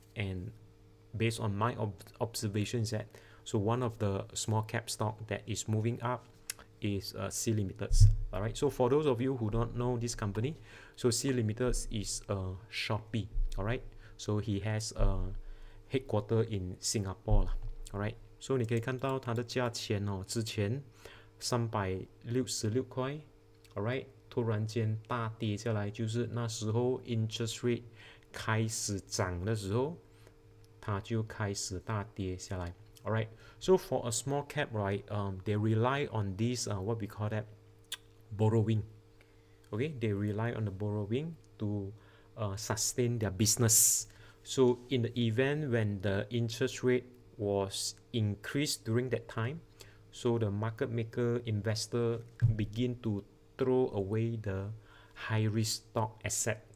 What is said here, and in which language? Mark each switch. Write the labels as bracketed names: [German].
[English] And based on my observations, that so one of the small cap stock that is moving up is C Limited. All right, so for those of you who don't know this company, so C Limited is Shopee. All right, so he has a headquarter in Singapore. [Chinese] All right, so 你可以看到它的价钱之前366块 alright， 突然间大跌下来，就是那时候 interest rate 开始涨的时候，它就开始大跌下来。 [English] Alright, so for a small cap, right, they rely on this what we call that borrowing. Okay, they rely on the borrowing to sustain their business. So in the event when the interest rate was increased during that time, so the market maker investor begin to throw away the high risk stock asset.